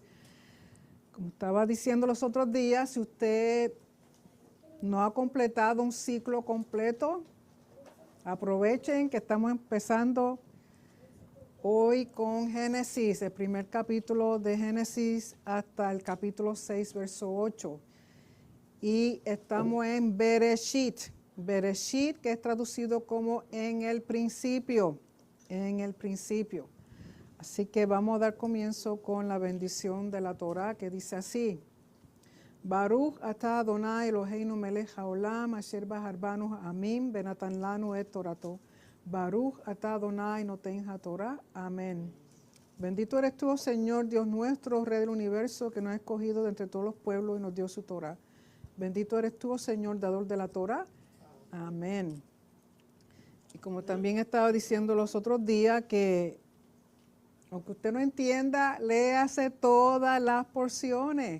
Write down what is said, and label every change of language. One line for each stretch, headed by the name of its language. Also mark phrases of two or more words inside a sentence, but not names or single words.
Spanish: Como estaba diciendo los otros días, si usted no ha completado un ciclo completo, aprovechen que estamos empezando hoy con Génesis, el primer capítulo de Génesis hasta el capítulo 6, verso 8. Y estamos en Bereshit. Bereshit, que es traducido como en el principio. En el principio. Así que vamos a dar comienzo con la bendición de la Torá, que dice así.
Hebrew: ברוך אתה אדוני אלוהינו מלך העולם אשר בחר בנו עמים ונתן לנו את תורתו. ברוך אתה אדוני נותן התורה.
Spanish: Amén. Bendito eres tú, oh Señor, Dios nuestro, Rey del universo, que nos ha escogido de entre todos los pueblos y nos dio su Torah. Bendito eres tú, oh Señor, dador de la Torah. Amén. Y como también estaba diciendo los otros días, que aunque usted no entienda, léase todas las porciones.